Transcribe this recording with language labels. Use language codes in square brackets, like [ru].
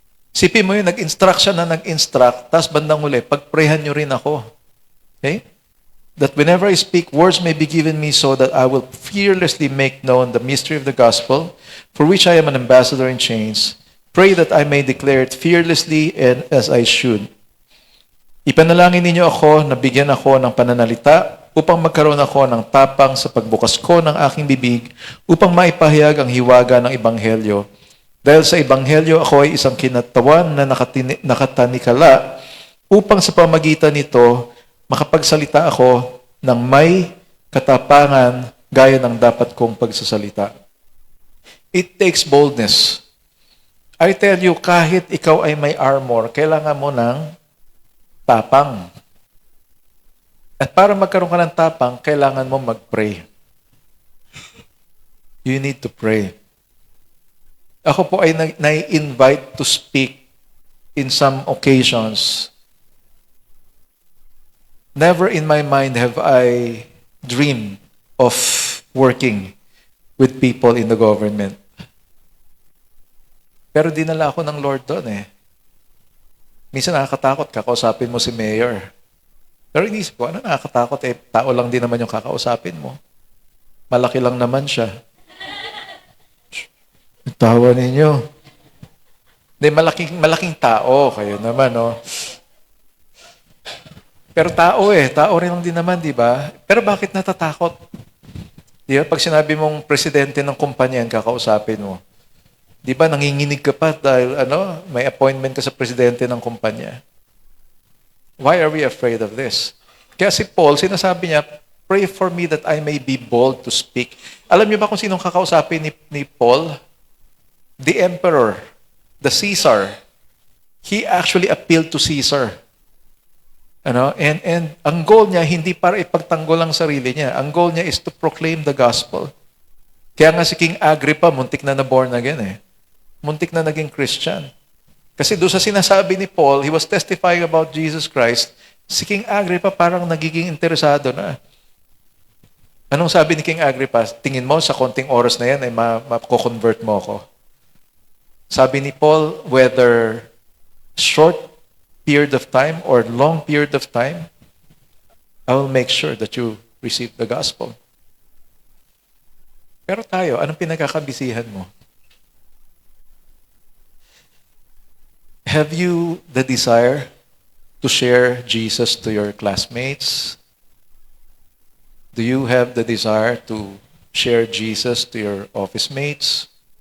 [tl] Sipin mo yun, nag-instruct siya na nag-instruct, tapos bandang uli, pag-prayhan nyo rin ako. Okay? [en] that whenever I speak, words may be given me so that I will fearlessly make known the mystery of the gospel, for which I am an ambassador in chains. Pray that I may declare it fearlessly and as I should. [tl] Ipanalangin ninyo ako na bigyan ako ng pananalita upang magkaroon ako ng tapang sa pagbukas ko ng aking bibig upang maipahayag ang hiwaga ng Ebanghelyo. Dahil sa Ebanghelyo, ako ay isang kinatawan na nakatanikala upang sa pamagitan nito, makapagsalita ako ng may katapangan gaya ng dapat kong pagsasalita. [en] It takes boldness. I tell you, [tl] kahit ikaw ay may armor, kailangan mo ng tapang. At para magkaroon ka ng tapang, kailangan mo mag-pray. [en] You need to pray. [tl] Ako po ay na-invite [en] to speak in some occasions. Never in my mind have I dreamed of working with people in the government. [tl] Pero dinala ako ng Lord doon eh. Minsan nakakatakot, kakausapin mo si Mayor. Pero inisip ko, ano nakakatakot eh, tao lang din naman yung kakausapin mo. Malaki lang naman siya. Tawa ninyo. Hindi, malaking tao kayo naman, no? Pero tao rin lang din naman, di ba? Pero bakit natatakot? Di ba? Pag sinabi mong presidente ng kumpanya, kakausapin mo. Di ba, nanginginig ka pa dahil may appointment ka sa presidente ng kumpanya. [en] Why are we afraid of this? [tl] Kaya si Paul, sinasabi niya, [en] pray for me that I may be bold to speak. [tl] Alam niyo ba kung sinong kakausapin ni Paul? [en] The emperor, the Caesar. He actually appealed to Caesar. [tl] And ang goal niya, hindi para ipagtanggol ang sarili niya. Ang goal niya [en] is to proclaim the gospel. [tl] Kaya nga si King Agrippa, muntik na born again eh. Muntik na naging Christian. Kasi doon sa sinasabi ni Paul, [en] he was testifying about Jesus Christ, [tl] si King Agrippa parang nagiging interesado na. Anong sabi ni King Agrippa? Tingin mo, sa konting oras na yan, ay mako-convert mo ako. Sabi ni Paul, [en] whether short period of time or long period of time, I will make sure that you receive the gospel. [tl] Pero tayo, anong pinagkakabisihan mo? [en] Have you the desire to share Jesus to your classmates? Do you have the desire to share Jesus to your office mates?